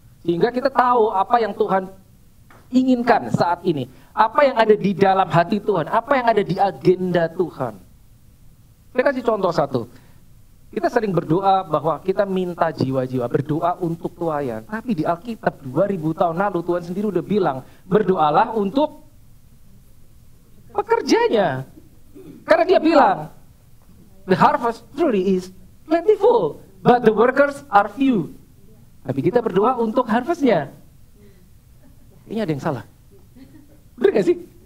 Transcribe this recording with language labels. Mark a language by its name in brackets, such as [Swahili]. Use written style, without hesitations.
[Indonesian] Sehingga kita tahu apa yang Tuhan inginkan saat ini, apa yang ada di dalam hati Tuhan, apa yang ada di agenda Tuhan. Saya kasih contoh satu. Kita sering berdoa bahwa kita minta jiwa-jiwa, berdoa untuk tuayan. Tapi di Alkitab 2000 tahun lalu Tuhan sendiri udah bilang, berdoalah untuk pekerjanya. Karena Dia bilang, [English] the harvest truly is plentiful, but the workers are few. [Indonesian] Tapi kita berdoa untuk harvestnya. Ini ada yang salah. Benar gak sih?